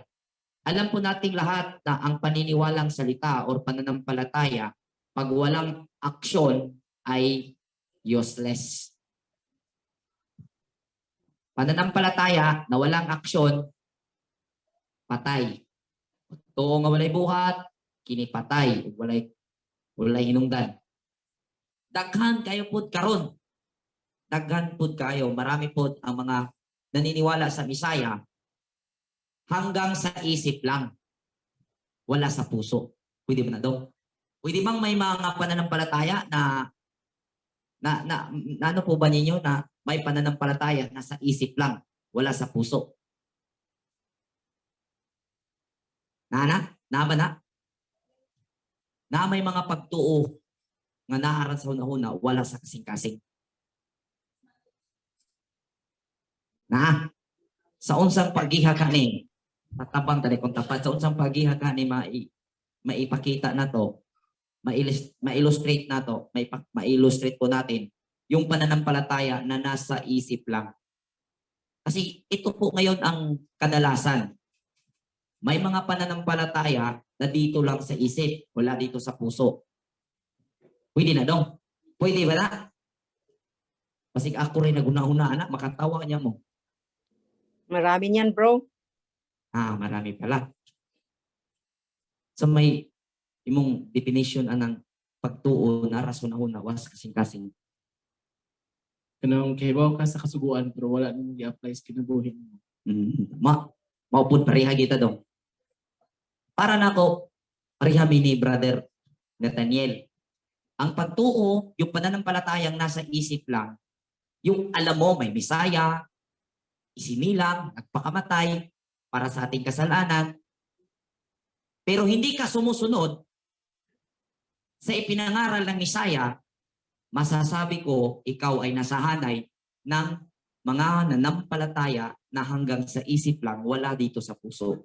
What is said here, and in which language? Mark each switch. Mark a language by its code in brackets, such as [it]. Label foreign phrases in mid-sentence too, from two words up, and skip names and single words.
[tl] Alam po nating lahat na ang paniniwalang salita o pananampalataya, pag walang aksyon ay useless. Pananampalataya na walang aksyon, patay. [ceb] Tuo nga walay buhat, kinipatay. Walay hinungdan. Daghan kayo po karon. Daghan po kayo. [tl] Marami po ang mga naniniwala sa Misaya hanggang sa isip lang. Wala sa puso. Pwede ba na daw? Pwede bang may mga pananampalataya na ano po ba ninyo na may pananampalataya na sa isip lang, wala sa puso? [ceb] Na ba na? Na may mga pagtuo nga naaran sa hunahuna, wala sa kasing-kasing. Na sa unsang pagiha kani matabang tani kung tapat sa unsang pagiha kani maipakita na to, [tl] ma-illustrate na to, ma-illustrate po natin yung pananampalataya na nasa isip lang. Kasi ito po ngayon ang kadalasan. May mga pananampalataya na dito lang sa isip, wala dito sa puso. [ceb] Pwede na dong. Pwede ba na? Kasi ako rin naguna-una, anak, makatawa niya mo. [tl] Marami niyan bro. Marami pala. [ceb] So may imong definition anang pagtuo na rason na was kasing-kasing. Kanang kahibaw ka sa kasuguan pero wala nang i-apply sa kinabuhi mo. Maupod pareha kita dong. Para nako pareha ni Brother Nathaniel. [tl] Ang pagtuo, yung pananampalatayang nasa isip lang, yung alam mo may Misaya, isinilang, nagpakamatay para sa ating kasalanan, pero hindi ka sumusunod sa ipinangaral ng Misaya, masasabi ko ikaw ay nasahanay ng mga nanampalataya na hanggang sa isip lang, wala dito sa puso.